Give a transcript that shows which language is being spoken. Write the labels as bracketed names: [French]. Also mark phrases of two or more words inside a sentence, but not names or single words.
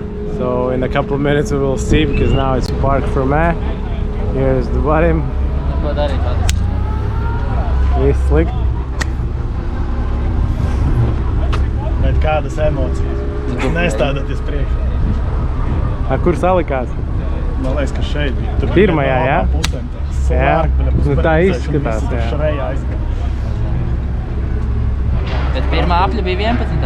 [English] So in a couple of minutes we will see, because now it's parked for me. Here's the Vadim. He's slick. [Latvian] Bet kādas emocijas? Nestādoties priekšā. A kur salikās? Man liekas, ka šeit bija. Pirmajā, jā? Jā, nu tā izskatās, jā. Šarējā aizgāja. Bet pirmā apļa bija 11.